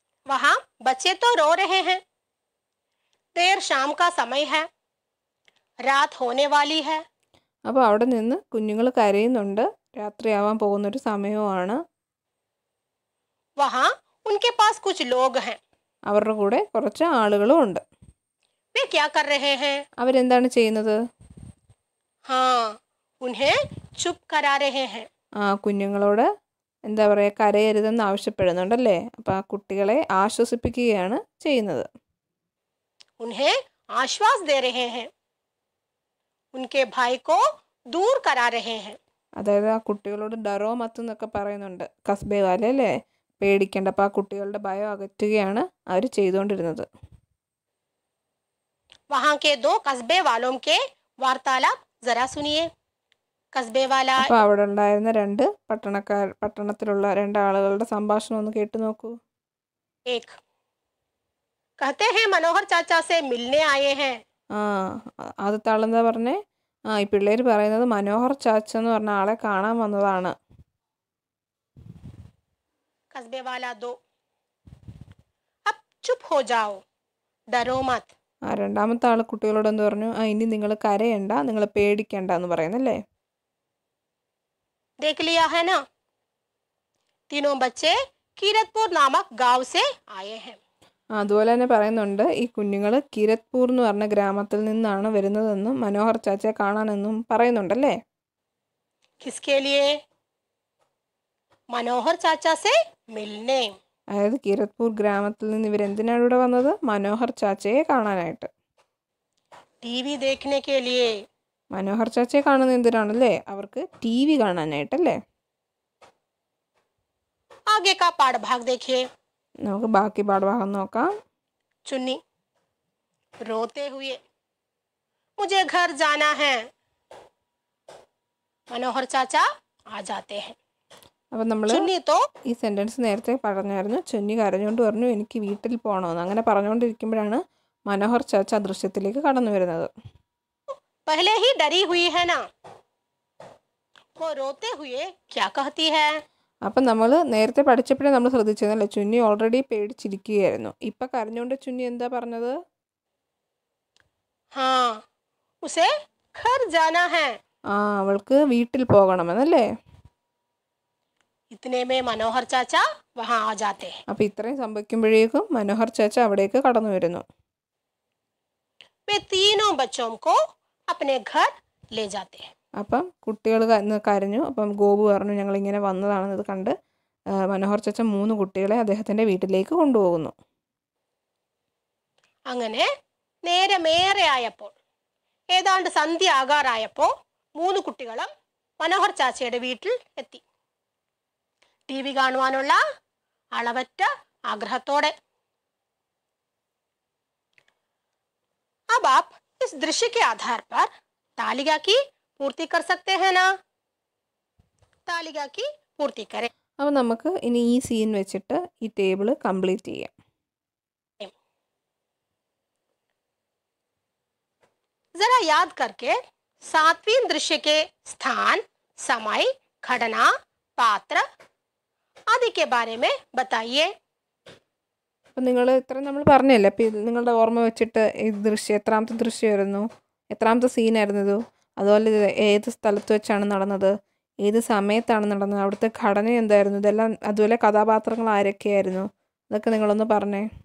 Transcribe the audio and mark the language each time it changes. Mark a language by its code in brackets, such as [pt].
[hi] वहां बच्चे तो रो रहे हैं, देर शाम का समय है, रात होने वाली है. [ml] അപ്പോൾ അവിടെ നിന്ന് കുഞ്ഞുങ്ങൾ കരയുന്നുണ്ട്, രാത്രിയാവാൻ പോകുന്നൊരു സമയവുമാണ്. [hi] वहां उनके कुछ लोग हैं। [ml] അവരുടെ കൂടെ കുറച്ച് ആളുകളും ഉണ്ട്. [hi] वे क्या कर रहे हैं? [ml] അവരെന്താണ് ചെയ്യുന്നത്? [hi] हाँ, उन्हें चुप करा रहे हैं. [ml] കുഞ്ഞുങ്ങളോട് എന്താ പറയുക, കരയരുതെന്ന് ആവശ്യപ്പെടുന്നുണ്ടല്ലേ. അപ്പോൾ ആ കുട്ടികളെ ആശ്വസിപ്പിക്കുകയാണ് ചെയ്യുന്നത്. [hi] उन्हें आश्वास दे रहे हैं. उनके भाई को दूर करा रहे हैं. [ml] അതായത് ആ കുട്ടികളോട് [hi] ഡറോ മത്ത് [ml] എന്നൊക്കെ പറയുന്നുണ്ട് [hi] കസ്ബെ വാലെ [ml] അല്ലേ, പേടിക്കേണ്ട. അപ്പോൾ ആ കുട്ടികളുടെ ഭയം അകറ്റുകയാണ് അവർ ചെയ്തുകൊണ്ടിരുന്നത്. [hi] वहाँ के दो कस्बे वालों के वार्तालाप जरा सुनिए. कस्बे वाला [ml] അപ്പോൾ അവിടെ ഉണ്ടായിരുന്ന പട്ടണത്തിലുള്ള രണ്ടാളുകളുടെ സംഭാഷണം ഒന്ന് കേട്ടു നോക്കൂ. [hi] एक कहते हैं मनोहर चाचा से मिलने आए हैं. [ml] ആദ്യത്തെ ആളെന്താ പറഞ്ഞേ? ഈ പിള്ളേർ പറയുന്നത് മനോഹർ ചാച്ച എന്ന് പറഞ്ഞ ആളെ കാണാൻ വന്നതാണ്. [hi] कस्बे वाला दो, अब चुप हो जाओ, डरो मत. [ml] രണ്ടാമത്തെ ആൾ കുട്ടികളോട് എന്ത് പറഞ്ഞു? ഇനി നിങ്ങൾ കരയണ്ട, നിങ്ങൾ പേടിക്കണ്ട എന്ന് പറയുന്നല്ലേ. [hi] देख लिया है ना, तीनों बच्चे कीरतपुर नामक गांव से आए हैं. [ml] അതുപോലെ തന്നെ പറയുന്നുണ്ട് ഈ കുഞ്ഞുങ്ങൾ കിരത്പൂർ എന്ന് പറഞ്ഞ ഗ്രാമത്തിൽ നിന്നാണ് വരുന്നതെന്നും മനോഹർ ചാച്ചയെ കാണാനെന്നും പറയുന്നുണ്ടല്ലേ. [hi] किसके लिए? मनोहर चाचा से मिलने. [ml] അതായത് കിരത്പൂർ ഗ്രാമത്തിൽ നിന്ന് ഇവരെന്തിനാണ് ഇവിടെ വന്നത്? മനോഹർ ചാച്ചയെ കാണാനായിട്ട്. [hi] टीवी देखने के लिए. [ml] മനോഹർ ചാച്ചയെ കാണുന്നത് എന്തിനാണല്ലേ? അവർക്ക് TV കാണാനായിട്ടല്ലേ. [hi] आगे का पाठ भाग देखिए. [ml] നമുക്ക് ബാക്കി പാഠഭാഗം നോക്കാം. [hi] चुन्नी रोते हुए, मुझे घर जाना है. मनोहर चाचा आ जाते हैं. [ml] അപ്പം നമ്മൾ [hi] चुन्नी तो [ml] ഈ സെൻറ്റൻസ് നേരത്തെ പറഞ്ഞായിരുന്നു. ചുന്നി കരഞ്ഞുകൊണ്ട് പറഞ്ഞു എനിക്ക് വീട്ടിൽ പോകണമെന്ന്. അങ്ങനെ പറഞ്ഞുകൊണ്ടിരിക്കുമ്പോഴാണ് മനോഹർ ചാച്ച ദൃശ്യത്തിലേക്ക് കടന്നു വരുന്നത്. [hi] पहले ही डरी हुई है ना, वो रोते हुए क्या कहती है? [ml] അപ്പം നമ്മൾ നേരത്തെ പഠിച്ചപ്പോഴേ നമ്മൾ ശ്രദ്ധിച്ചതല്ലേ, ചുന്നി ഓൾറെഡി പേടിച്ചിരിക്കുകയായിരുന്നു. ഇപ്പം കരഞ്ഞുകൊണ്ട് ചുന്നി എന്താ പറഞ്ഞത്? [hi] हाँ, उसे घर जाना है. [ml] അവൾക്ക് വീട്ടിൽ പോകണമെന്നല്ലേ. [hi] इतने में मनोहर चाचा वहाँ आ जाते हैं. [ml] അപ്പം ഇത്രയും സംഭവിക്കുമ്പോഴേക്കും മനോഹർ ചാച്ച അവിടേക്ക് കടന്നു വരുന്നു. [hi] वे तीनों बच्चों को अपने घर ले जाते हैं. [ml] അപ്പം കുട്ടികൾ കരഞ്ഞു. അപ്പം ഗോപു പറഞ്ഞു ഞങ്ങളിങ്ങനെ വന്നതാണെന്നത് കണ്ട് മനോഹർ ചാച്ച 3 കുട്ടികളെ അദ്ദേഹത്തിൻ്റെ വീട്ടിലേക്ക് കൊണ്ടുപോകുന്നു. അങ്ങനെ നേരമേറെ ആയപ്പോൾ, ഏതാണ്ട് സന്ധ്യ ആകാറായപ്പോൾ 3 കുട്ടികളും മനോഹർ ചാച്ചയുടെ വീട്ടിൽ എത്തി. TV കാണുവാനുള്ള അളവറ്റ ആഗ്രഹത്തോടെ. [hi] अब आप इस दृश्य के आधार पर तालिका की पूर्ति कर सकते हैं ना? तालिका की पूर्ति करें. [ml] അപ്പോൾ നമുക്ക് ഇനി ഈ സീൻ വെച്ചിട്ട് ഈ ടേബിൾ കംപ്ലീറ്റ് ചെയ്യാം. [hi] जरा याद करके 7वीं दृश्य के स्थान, समय, घटना, पात्र आदि के बारे में बताइए. [ml] അപ്പം നിങ്ങൾ ഇത്ര നമ്മൾ പറഞ്ഞല്ലേ. അപ്പം നിങ്ങളുടെ ഓർമ്മ വെച്ചിട്ട് ഈ ദൃശ്യം എത്രാമത്തെ ദൃശ്യമായിരുന്നു, എത്രാമത്തെ സീനായിരുന്നു ഇത്, അതുപോലെ ഇത് ഏത് സ്ഥലത്ത് വെച്ചാണ് നടന്നത്, ഏത് സമയത്താണ് നടന്നത്, അവിടുത്തെ ഘടന എന്തായിരുന്നു, ഇതെല്ലാം, അതുപോലെ കഥാപാത്രങ്ങൾ ആരൊക്കെയായിരുന്നു, ഇതൊക്കെ നിങ്ങളൊന്ന് പറഞ്ഞേ.